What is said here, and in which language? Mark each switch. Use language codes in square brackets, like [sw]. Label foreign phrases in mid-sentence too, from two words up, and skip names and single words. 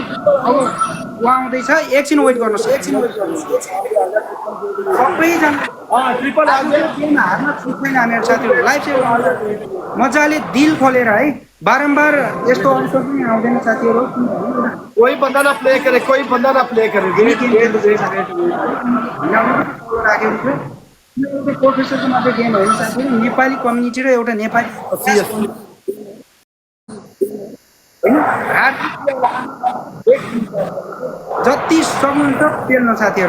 [ne] अब उहाँ आउँदैछ, एकछिन वेट गर्नुहोस्, एकछिन वेट गर्नुहोस् सबैजना। [en] triple game [ne] हार्न छुट छैन हामीहरू साथीहरू। [en] life save [ne] मजाले दिल खोलेर है, बारम्बार यस्तो अवसर पनि आउँदैन साथीहरू। [hi] कोही बंदा ना प्ले करे, कोही बंदा ना प्ले करे। [en] wait wait wait [ne] राखेको थियो यो एउटा प्रोफेसरको मात्रै गेम होइन साथीहरू, नेपाली कम्युनिटी र एउटा नेपाली जति सक्नुहुन्छ पेल्नु साथीहरू।